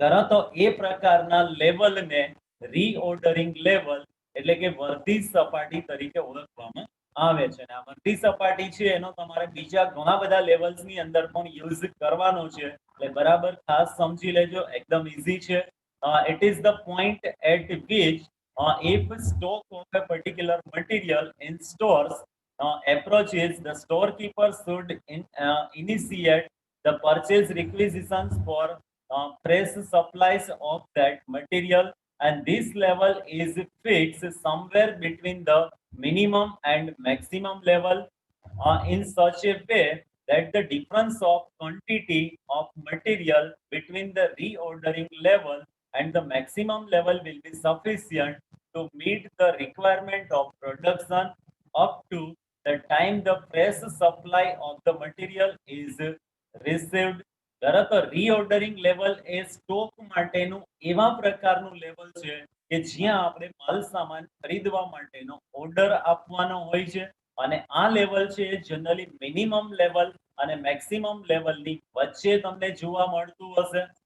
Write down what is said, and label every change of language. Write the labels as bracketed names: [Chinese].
[Gujarati] તો એ પ્રકારના લેવલને રીઓર્ડરિંગ લેવલ એટલે કે વર્ધી સપાટી તરીકે ઓળખવામાં આવે છે. અને આ વર્ધી સપાટી છે એનો તમારે બીજા ઘણા બધા લેવલ્સની અંદર પણ યુઝ કરવાનો છે. એટલે બરાબર ખાસ સમજી લેજો, એકદમ ઈઝી છે. [English] It is the point at which if stock of a particular material in stores approaches, the storekeeper should initiate the purchase requisitions for fresh supplies of that material, and this level is fixed somewhere between the minimum and maximum level in such a way that the difference of quantity of material between the reordering level and the maximum level will be sufficient to meet the requirement of production up to the time the fresh supply of the material is received. [Gujarati] બરાબર, રીઓર્ડરિંગ level એ stock માટેનું એવા પ્રકારનું level છે કે જ્યાં આપણે માલ સામાન ખરીદવા માટેનો ઓર્ડર આપવાનો હોય છે. અને આ લેવલ છે એ જનરલી મિનિમમ લેવલ અને મેક્સિમમ લેવલની વચ્ચે તમને જોવા મળતું હશે.